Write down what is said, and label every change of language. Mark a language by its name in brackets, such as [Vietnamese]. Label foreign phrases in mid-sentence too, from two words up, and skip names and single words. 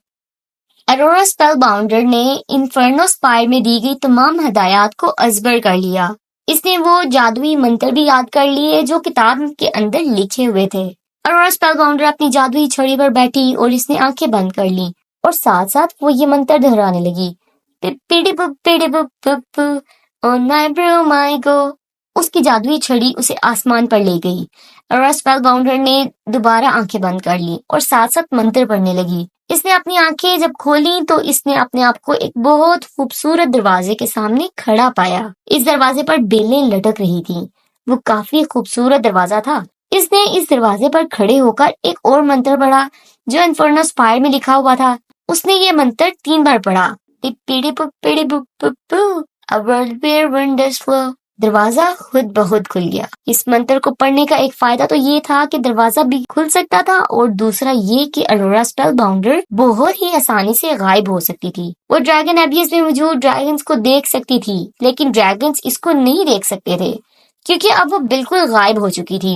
[Urdu] ارورا اسپیل باؤنڈر نے انفرنو اسپائر میں دی گئی تمام ہدایات کو ازبر کر لیا۔ اس نے وہ جادوئی منتر بھی یاد کر لیے جو کتاب کے اندر لکھے ہوئے تھے۔ ارورا اسپیل باؤنڈر اپنی جادوئی چھڑی پر بیٹھی اور اس نے آنکھیں بند کر لی، اور ساتھ ساتھ وہ یہ منتر دہرانے لگی، پیڑی پو پیڑی پو پو پو [English] on my broom I go۔ [Urdu] اس کی جادوئی چھڑی اسے آسمان پر لے گئی۔ ارورا اسپیل باؤنڈر نے دوبارہ آنکھیں بند کر لی اور ساتھ ساتھ منتر پڑھنے لگی۔ اس نے اپنی آنکھیں جب کھولیں تو اس نے اپنے آپ کو ایک بہت خوبصورت دروازے کے سامنے کھڑا پایا۔ اس دروازے پر بیلیں لٹک رہی تھیں۔ وہ کافی خوبصورت دروازہ تھا۔ اس نے اس دروازے پر کھڑے ہو کر ایک اور منتر پڑھا جو انفرنو اسپائر میں لکھا ہوا تھا۔ اس نے یہ منتر 3 بار پڑھا، پیڑی پو پیڑی پو پو پو [English] a world where wonders flow۔ [Urdu] دروازہ خود بخود کھل گیا۔ اس منتر کو پڑھنے کا ایک فائدہ تو یہ تھا کہ دروازہ بھی کھل سکتا تھا، اور دوسرا یہ کہ ارورا اسپیل باؤنڈر بہت ہی آسانی سے غائب ہو سکتی تھی۔ وہ ڈریگن ایبیس میں موجود ڈریگنز کو دیکھ سکتی تھی، لیکن ڈریگنز اس کو نہیں دیکھ سکتے تھے کیونکہ اب وہ بالکل غائب ہو چکی تھی۔